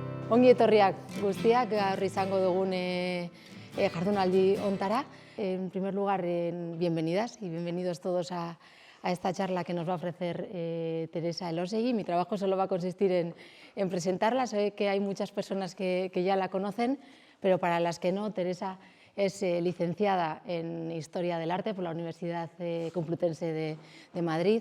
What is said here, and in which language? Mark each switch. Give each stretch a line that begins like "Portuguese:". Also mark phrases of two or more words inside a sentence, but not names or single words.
Basque: Ongi etorriak guztiak, gaur izango dugun jardunaldi hontara.
Spanish: En primer lugar, bienvenidas y bienvenidos todos a esta charla que nos va a ofrecer Teresa Elósegui. Mi trabajo solo va a consistir en presentarla. Sé que hay muchas personas que ya la conocen, pero para las que no, Teresa es licenciada en Historia del Arte por la Universidad Complutense de Madrid.